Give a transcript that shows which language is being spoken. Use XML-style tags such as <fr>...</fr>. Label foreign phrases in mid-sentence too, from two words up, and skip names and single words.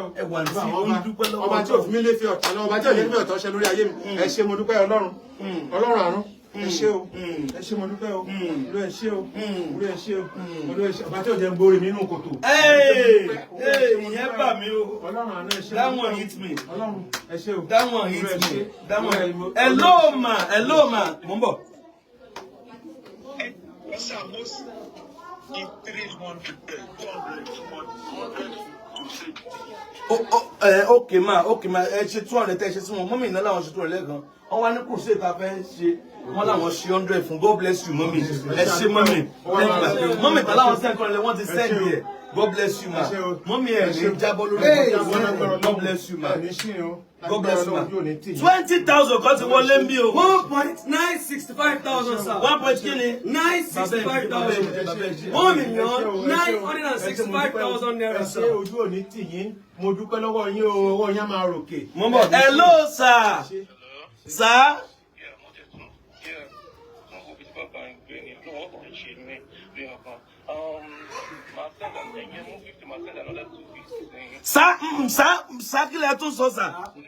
<yo>Ẹ wà ní ó ń dúpẹ́ lọ́wọ́. Ọba tí ò fi mí lé fi ọ̀tá lọ, ọba tí ò yẹ fi ọ̀tá ṣe lórí ayé mi. Ẹ ṣé mo dúpẹ́ Ọlọ́run. Ọlọ́run àánú. Ẹ ṣé o. Ẹ ṣé mo dúpẹ́ o. Olú ẹ ṣé o. Olú ẹ ṣé o. Olú ẹ ṣé o. Ọba tí ò jẹ́ ń gbórí mi nínú kòtò. Ìyẹn bà mí o. Ọlọ́run àánú ẹ ṣé.</yo> <en>That one hit me.</en> <yo>Ọlọ́run ẹ ṣé o.</yo> <en>That one hit me. That one. Hello ma. Hello ma. Mo ń bọ̀. Okay ma.</en> <yo>Ẹ ṣe 200 ẹ ṣe sí wọn. Mọ́mí iná làwọn ṣe 200 lẹ́ẹ̀kan. Wọ́n wá ní kùsùn ìta fẹ́ ṣe. Wọ́n làwọn ṣe 100 fún.</yo> <en>God bless you mọ́mí.</en> <yo>Ẹ ṣe mọ́mí. Mọ́mí ìta làwọn send kan lẹ wọ́n ti send yẹ.</yo> <en>God bless you ma.</en> <yo>Mọ́mí ẹ̀ ní jábọ́ lórí ìwọ̀n.</yo> <en>God bless you ma. God bless you ma.</en> <yo>20,000 kan ti wọlé ń bí o.</yo> <en>1,965,000, sir. 1,965,000. 1,965,000 naira, sir.</en> <yo>Ẹ ṣé ojú òní tì yín. Mo dúpẹ́ lọ́wọ́ yín o. Ọwọ́ yín á máa ròkè.</yo> <en>Hello sir. Sir. Sir,</en> <yo>kí lẹ tún sọ</yo> <en>sir.</en>